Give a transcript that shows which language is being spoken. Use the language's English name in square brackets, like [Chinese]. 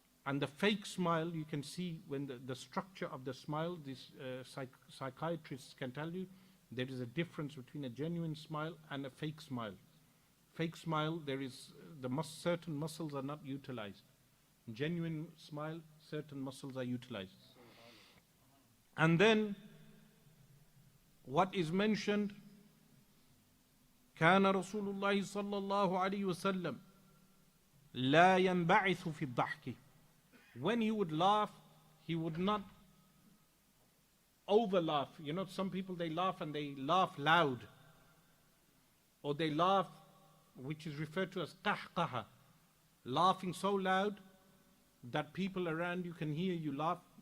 [English] And the fake smile, you can see when the structure of the smile, these psychiatrists can tell you, there is a difference between a genuine smile and a fake smile. Fake smile, there is certain muscles are not utilized. Genuine smile, certain muscles are utilized. And then, what is mentioned, [Arabic] كان رسول الله صلى الله عليه وسلم لا ينبعث في الضحك. [English] When he would laugh, he would not over laugh. You know, some people they laugh and they laugh loud. Or they laugh, which is referred to as qahqaha. Laughing so loud that people around you can hear you laugh.